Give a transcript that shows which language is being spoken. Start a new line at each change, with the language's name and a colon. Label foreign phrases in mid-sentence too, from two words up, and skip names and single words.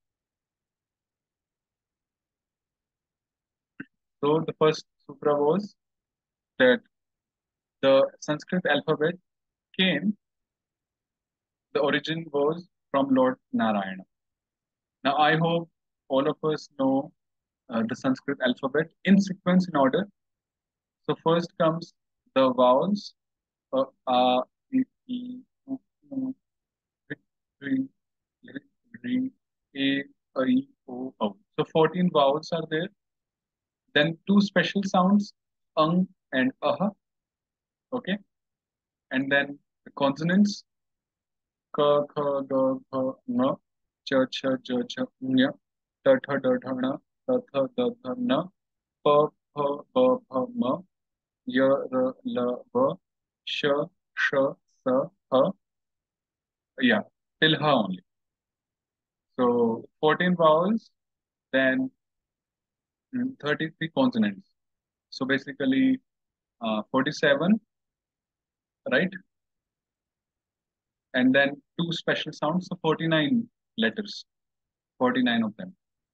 English: So the first sutra was that the Sanskrit alphabet came, the origin was from Lord Narayana. Now I hope all of us know the Sanskrit alphabet in sequence, in order. So first comes the vowels, a, e, u, ri, ri, a, I, o. So 14 vowels are there. Then two special sounds, and aha. Okay. And then the consonants,
Sanskrit: ka, kha, ga, kha, nga, cha, cha, ja, cha, nya, ta, tha, da, tha, na, ta, tha, da, tha, na, pa, pha, ba, pha, ma, ya, ra, la, va, sh, sh, sa, ha.
English: Yeah, till ha only. So 14 vowels, then 33 consonants. So basically 47, right? And then two special sounds, so 49 letters, 49 of them.